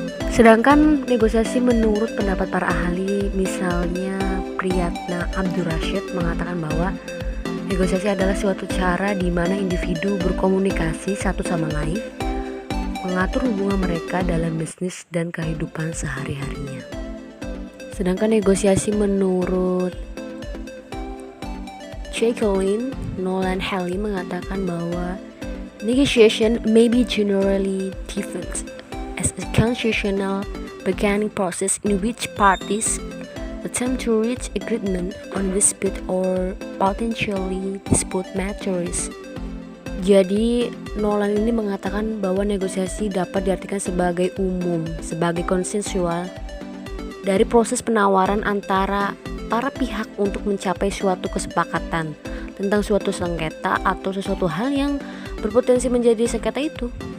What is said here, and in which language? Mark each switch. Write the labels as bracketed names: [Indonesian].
[Indonesian] Sedangkan negosiasi menurut pendapat para ahli, misalnya Priyatna Abdurrashid mengatakan bahwa negosiasi adalah suatu cara di mana individu berkomunikasi satu sama lain, mengatur hubungan mereka dalam bisnis dan kehidupan sehari-harinya. Sedangkan negosiasi menurut Jacqueline Nolan Haley mengatakan bahwa [English] negotiation may be generally defined as a constitutional bargaining process in which parties attempt to reach agreement on dispute or potentially dispute matters. [Indonesian] Jadi Nolan ini mengatakan bahwa negosiasi dapat diartikan sebagai umum, sebagai konsensual dari proses penawaran antara para pihak untuk mencapai suatu kesepakatan tentang suatu sengketa atau sesuatu hal yang berpotensi menjadi sengketa itu.